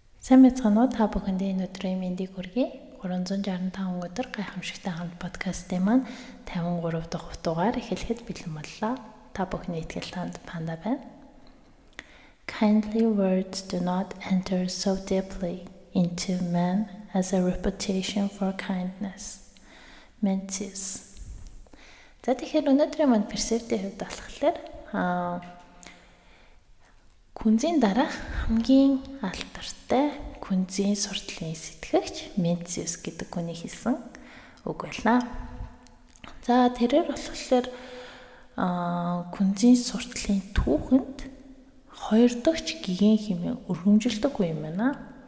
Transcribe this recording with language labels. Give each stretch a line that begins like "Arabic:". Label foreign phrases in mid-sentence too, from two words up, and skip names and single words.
Mongolian: Сайн мэцгаануу та бүхэндээ энэ өдрийн мэндийг хүргэе. 365 өдөр гайхамшигтай хамт подкастын маань 53 дахь дугаар эхлэхэд бэлэн боллоо. Та бүхний итгэл танд Панда байна.
English: Kindly words do not enter so deeply into man as a reputation for kindness. Mencius.
Mongolian: За тэгэхээр өнөөдрийн маань персептийн хувьд болохоор күнзийн дараах хамгийн алдартай күнзийн суртлын сэтгэгч Mencius гэдэг хүний хэлсэн үг байлаа. За тэрээр болохоор күнзийн суртлын түүхэнд хоёр дахь гигэн хэмээн өргөмжилдэг юм байна.